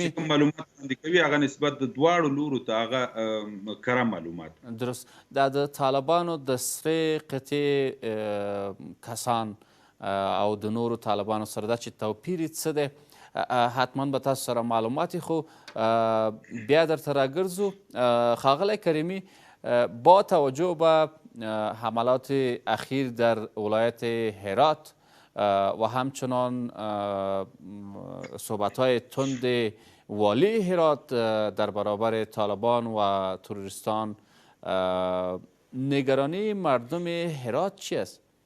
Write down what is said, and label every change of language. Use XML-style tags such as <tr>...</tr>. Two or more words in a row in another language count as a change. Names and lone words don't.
<ps>معلومات وړاندې کوي هغه نسبت د دواړو لورو ته هغه کره معلومات. درست. دا د طالبانو د سرې قطعې کسان او د نورو طالبانو سره دا چې توپیر یې څه دی، حتما به تاسو سره معلومات خو بیا درته راګرځو. ښاغلی کریمي،</ps> <fa>با توجه به حملات اخیر در ولایت هرات و همچنان صحبت‌های تند والی هرات در برابر طالبان و تروریستان، نگرانی مردم هرات چی است؟</fa>